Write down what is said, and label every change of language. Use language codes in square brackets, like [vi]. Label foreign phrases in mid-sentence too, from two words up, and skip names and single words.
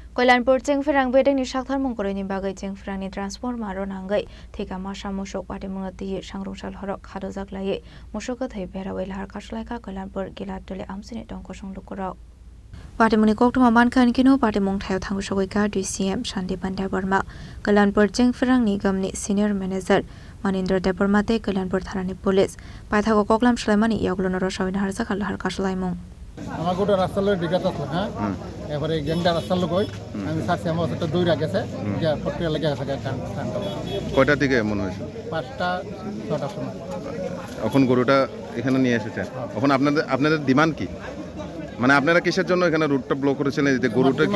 [trp] Kailanpur Chengfirang bedeng ni sakthar mongkoroi ni bagai Chengfirang ni transformer ron hangai thika masa musok pati mungati sangrungsal horok khadojak lai musok thai berawai lahar kaslaika Kailanpur gilat dole amsini tongko songlukoro Parti muni koktuma mankan kino parti mong thayo thangu sogoika DCM Shanti Pandya Burma Kailanpur Chengfirang nigam ni [en] senior manager [trp] Manindra Deborma te Kailanpur tharani police paithago koklam shlaimani yaglono rosawin harjak lahar kaslaimong [bn] আমার গোটা রাস্তা লই দিঘাতে থাকা এবারে গ্যাংডা রাস্তা লই আমি সাথে আমার সাথে দৌড়া গেছে যে পট্টিয়া লেগে গেছে কয়টা থেকে মনে হয়েছে 5টা 6টার সময় এখন গরুটা এখানে নিয়ে এসেছে এখন আপনাদের ডিমান্ড কি মানে আপনারা কিসের জন্য এখানে রুটটা ব্লক করেছিলেন যে গরুটা কি